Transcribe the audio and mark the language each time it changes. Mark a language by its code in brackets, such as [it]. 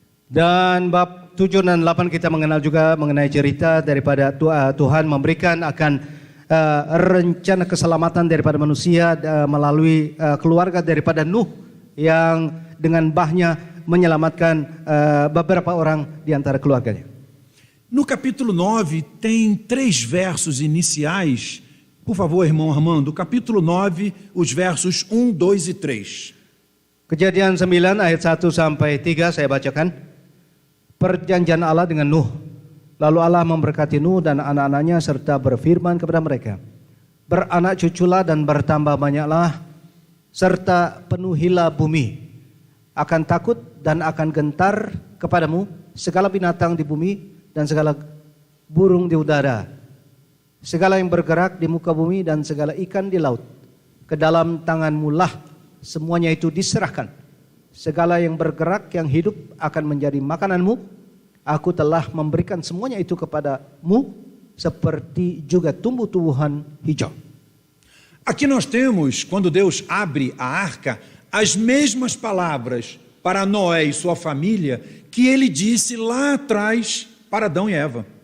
[id] Dan bab 7 dan 8 kita mengenal juga mengenai cerita daripada Tuhan memberikan akan rencana keselamatan daripada manusia melalui keluarga daripada Nuh yang dengan bahnya menyelamatkan beberapa orang di antara keluarganya. [pt] No capítulo 9 tem 3 versos iniciais. Por favor, irmão Armando, capítulo 9, os versos 1, 2 e 3. [id] Kejadian 9 ayat 1 sampai 3 saya bacakan. Perjanjian Allah dengan Nuh. Lalu Allah memberkati Nuh dan anak-anaknya serta berfirman kepada mereka, beranak cuculah dan bertambah banyaklah, serta penuhilah bumi. Akan takut dan akan gentar kepadamu segala binatang di bumi dan segala burung di udara, segala yang bergerak di muka bumi dan segala ikan di laut. Ke dalam tanganmu lah semuanya itu diserahkan. Segala yang bergerak yang hidup akan menjadi makananmu. Aku telah memberikan semuanya itu kepadamu, seperti juga tumbuh-tumbuhan hijau. [pt] Aqui nós temos, quando Deus abre a arca, as mesmas palavras para Noé e sua família que ele disse lá atrás para Adão e Eva.